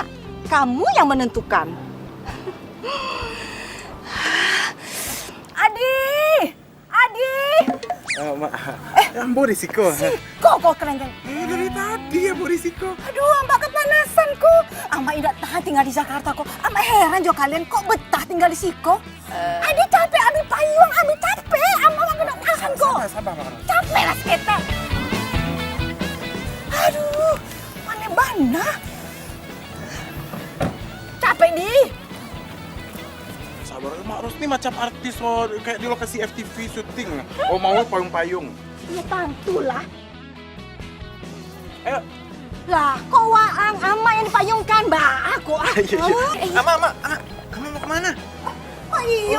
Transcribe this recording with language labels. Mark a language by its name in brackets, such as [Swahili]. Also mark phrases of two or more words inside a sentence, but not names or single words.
[Indonesian] Kamu yang menentukan. Adi! [Minangkabau] Ambo risiko. Kok kerengan? [Indonesian] Dari tadi ya risiko. Aduh, Mbak kepanasan ku. Ama tidak tahan tinggal di Jakarta kok. [Minangkabau] Ama heran jo kalian kok betah tinggal di siko. [Indonesian] Adi capek, Abi payung, Abi capek. Ama tidak tahan kok. Sabar. Capek lah kita. Aduh, mana bana? Capek di. Sabar, Mak Ros ini macam artis kayak di lokasi FTV syuting. Oh, mau payung-payung. [Minangkabau] Ya tantulah. [Indonesian] Ayo. [Minangkabau] Lah, kok waang Ama yang dipayungkan, Mbak? [Indonesian] Aku. Ama mau kemana? Oh iya.